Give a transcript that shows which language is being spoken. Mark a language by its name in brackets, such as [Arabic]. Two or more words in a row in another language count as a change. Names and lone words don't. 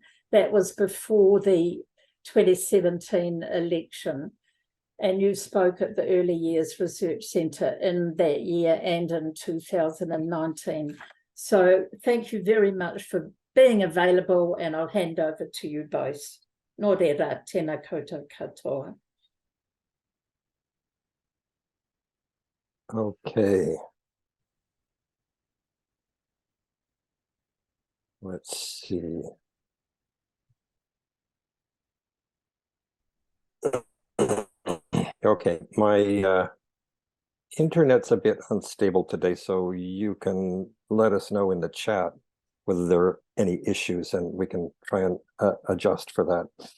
[English] That was before the 2017 election. And you spoke at the Early Years Research Centre in that year and in 2019. So thank you very much for being available, and I'll hand over to you both. [Māori] Nō reira, tēnā koutou katoa. [English] Okay. Let's see. Okay, my internet's a bit unstable today, so you can let us know in the chat whether there are any issues, and we can try and adjust for that.